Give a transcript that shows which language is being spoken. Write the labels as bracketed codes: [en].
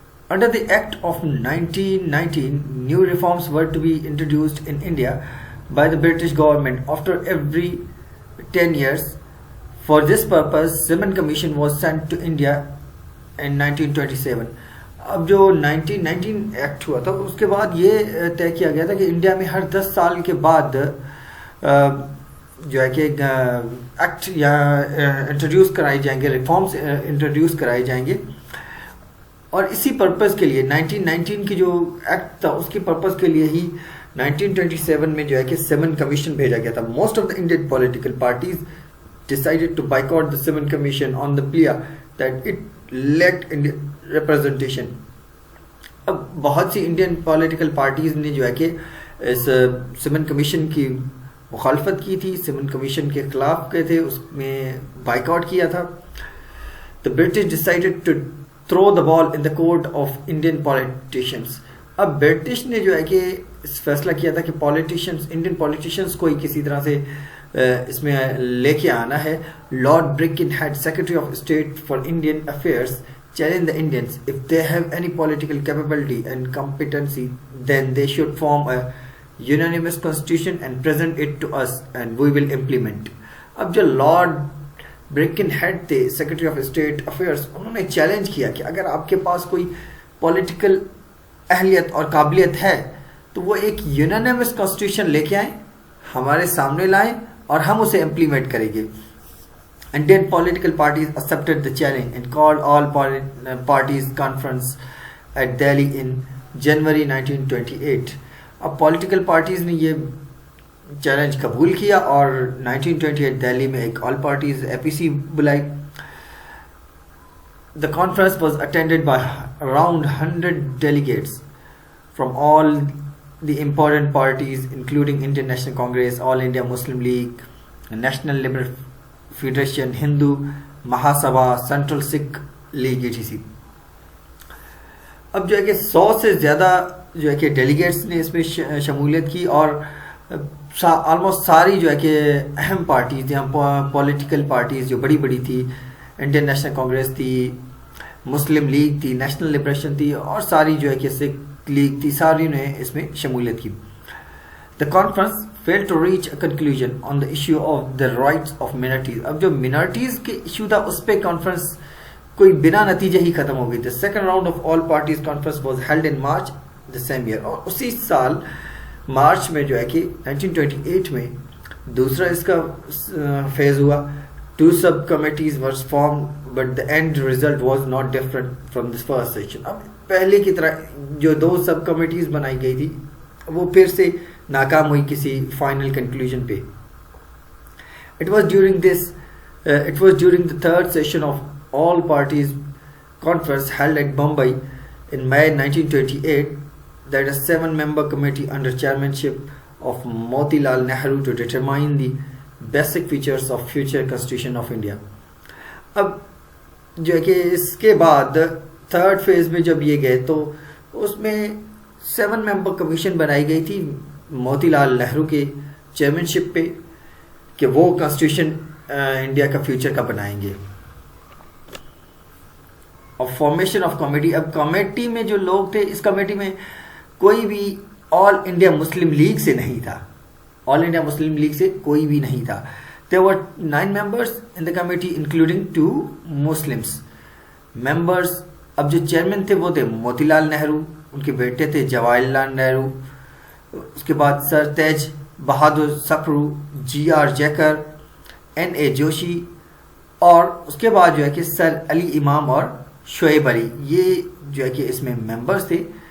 [en] Under the Act of 1919, new reforms were to be introduced in India by the British government after every 10 years. For this purpose, Simon Commission was sent to India in 1927. [ur] اب جو 1919 act ہوا تھا اس کے بعد یہ طے کیا گیا تھا کہ انڈیا میں ہر 10 سال کے بعد جو ہے کہ ایکٹ یا انٹروڈیوس کرائی جائیں گے، ریفارمز انٹروڈیوس کرائے جائیں گے. اور اسی پرپز کے لیے 1919 کی جو ایکٹ تھا اس کی پرپز کے لیے ہی 1927 میں جو ہے کہ سیمن کمیشن بھیجا گیا تھا. [en] Most of the Indian political parties decided to boycott the Simon Commission on the plea that it lacked representation. [ur] اب بہت سی انڈین پولیٹیکل پارٹیز نے جو ہے کہ اس سیمن کمیشن کی مخالفت کی تھی، سیمن کمیشن کے خلاف گئے تھے، اس میں بائیکاٹ کیا تھا. [en] The British decided to throw the ball in the court of Indian politicians. [ur] اب برٹش نے جو ہے کہ اس فیصلہ کیا تھا کہ انڈین پولیٹیشنز کو ہی کسی طرح سے اس میں لے کے آنا ہے. [en] Lord Birkenhead secretary of state for Indian affairs challenge the Indians if they have any political capability and competency then they should form a unanimous constitution and present it to us and we will implement. [ur] اب جو lord broken head تھے secretary of state affairs, انہوں نے challenge کیا کہ اگر آپ کے پاس کوئی پولیٹیکل اہلیت اور قابلیت ہے تو وہ ایک یونانیمس کانسٹیٹیوشن لے کے آئیں، ہمارے سامنے لائیں اور ہم اسے امپلیمنٹ کریں گے. [en] Indian political parties accepted the challenge and called all parties conference at Delhi in January 1928. [ur] اب پولیٹیکل پارٹیز نے یہ چیلنج قبول کیا اور 1928 دہلی میں ایک آل پارٹیز اے پی سی بلائی. [en] The conference was attended by around 100 delegates from all the important parties including Indian National Congress, All India Muslim League, National Liberal Federation, Hindu Mahasabha, Central Sikh League etc. [ur] اب جو ہے کہ 100 سے زیادہ جو ہے کہ ڈیلیگیٹس نے اس میں شمولیت کی اور آلموسٹ ساری جو ہے کہ اہم پارٹیز تھیں، پولیٹیکل پارٹیز جو بڑی بڑی تھی، انڈین نیشنل کانگریس تھی، مسلم لیگ تھی، نیشنل لبریشن تھی اور ساری جو ہے کہ سکھ لیگ تھی، ساری نے اس میں شمولیت کی. [en] The conference failed to reach a conclusion on the issue of the rights of minorities. [ur] اب جو minorities کے ایشو تھا اس پہ کانفرنس کوئی بنا نتیجے ہی ختم ہو گئی. [en] The second round of all parties conference was held in March the same year. [ur] اور اسی سال مارچ میں جو ہے کہ 1928 میں دوسرا اس کا فیز ہوا. [en] Two sub-committees were formed but the end result was not different from this first session. [ur] اب پہلے کی طرح جو دو سب کمیٹیز بنائی گئی تھی وہ پھر سے ناکام ہوئی کسی فائنل کنکلوژن پہ. [en] It was during the third session of all parties conference held at Bombay in May 1928 that a 7-member committee under chairmanship of Motilal Nehru to determine the basic features of future constitution of India. [ur] اب جو ہے کہ اس کے بعد third phase میں جب یہ گئے تو اس میں 7 ممبر کمیشن بنائی گئی تھی موتی لال نہرو کے چیئرمین پہ کہ وہ کانسٹیٹیوشن انڈیا کا فیوچر کا بنائیں گے. اور فارمیشن آف کمیٹی. اب کمیٹی میں جو لوگ تھے اس کمیٹی میں کوئی بھی آل انڈیا مسلم لیگ سے نہیں تھا، آل انڈیا مسلم لیگ سے کوئی بھی نہیں تھا. [en] There were 9 members in the committee including 2 Muslims members. [ur] اب جو چیئرمین تھے وہ تھے موتی لال نہرو، ان کے بیٹے تھے جواہر لال نہرو، اس کے بعد سر تیج بہادر سپرو، جی آر جیکر، این اے جوشی اور اس کے بعد جو ہے کہ سر علی امام اور شعیب علی، یہ جو ہے کہ اس میں ممبرز تھے.